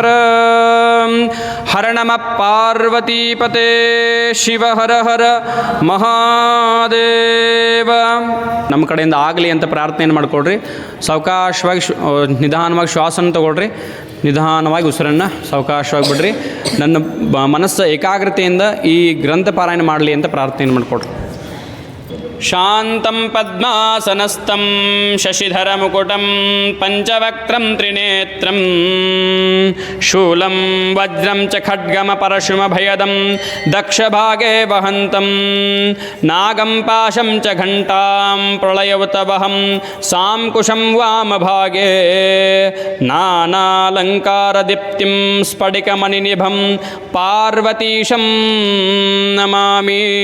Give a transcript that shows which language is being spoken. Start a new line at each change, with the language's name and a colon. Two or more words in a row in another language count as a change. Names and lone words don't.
Sanskrit: ಹರ ನಮಃ ಪಾರ್ವತೀಪತೆ ಶಿವ ಹರ ಹರ ಮಹಾದೇವ.
Kannada: ನಮ್ಮ ಕಡೆಯಿಂದ ಆಗಲಿ ಅಂತ ಪ್ರಾರ್ಥನೆಯನ್ನು ಮಾಡಿಕೊಡ್ರಿ. ಸಾವಕಾಶವಾಗಿ ನಿಧಾನವಾಗಿ ಶ್ವಾಸನ ತಗೊಳ್ರಿ. ನಿಧಾನವಾಗಿ ಉಸಿರನ್ನು ಸಾವಕಾಶವಾಗಿ ಬಿಡ್ರಿ. ನನ್ನ ಮನಸ್ಸು ಏಕಾಗ್ರತೆಯಿಂದ ಈ ಗ್ರಂಥ ಪಾರಾಯಣ ಮಾಡಲಿ ಅಂತ ಪ್ರಾರ್ಥನೆಯನ್ನು ಮಾಡಿಕೊಡ್ರಿ.
Sanskrit: ಶಾಂತಂ ಪದ್ಮಾಸನಸ್ಥಂ ಶಶಿಧರಮುಕುಟಂ ಪಂಚವಕ್ತ್ರಂ ತ್ರಿನೇತ್ರಂ ಶೂಲಂ ವಜ್ರಂ ಚ ಖಡ್ಗಮಪರಶುಮಭಯದಂ ದಕ್ಷಭಾಗೆ ವಹಂತಂ ನಾಗಂ ಪಾಶಂ ಚ ಘಂಟಾಂ ಪ್ರಳಯವುತವಹಂ ಸಾಂಕುಶಂ ವಾಮಭಾಗೆ ನಾನಾಲಂಕಾರದೀಪ್ತಿಂ ಸ್ಫಟಿಕಮಣಿನಿಭಂ ಪಾರ್ವತೀಶಂ ನಮಾಮಿ.